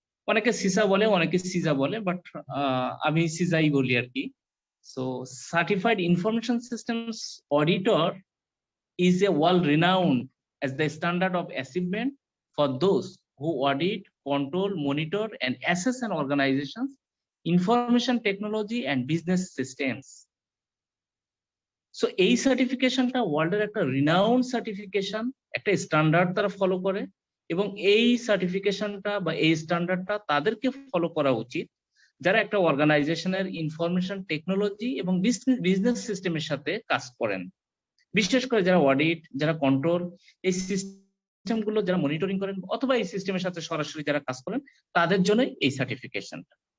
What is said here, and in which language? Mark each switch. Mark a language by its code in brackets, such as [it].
[bn] অনেকে সিসা বলে, অনেকে সিজা বলে, বাট আমি সিজাই বলি আর কি। [en] So certified information systems auditor is a world-renowned as the standard of achievement for those who audit, control, monitor, and assess an organization's information technology and business systems. [bn] So এই সার্টিফিকেশনটা ওয়ার্ল্ডের একটা রিনাউন্ড সার্টিফিকেশন, একটা standard তারা follow করে, এবং এই সার্টিফিকেশনটা বা এই স্ট্যান্ডার্ডটা তাদেরকে ফলো করা উচিত যারা একটা অর্গানাইজেশনের ইনফরমেশন টেকনোলজি এবং বিজনেস সিস্টেমের সাথে কাজ করেন, বিশেষ করে যারা অডিট, যারা কন্ট্রোল, এই সিস্টেমগুলো যারা মনিটরিং করেন অথবা এই সিস্টেমের সাথে সরাসরি যারা কাজ করেন, তাদের জন্যই এই সার্টিফিকেশনটা।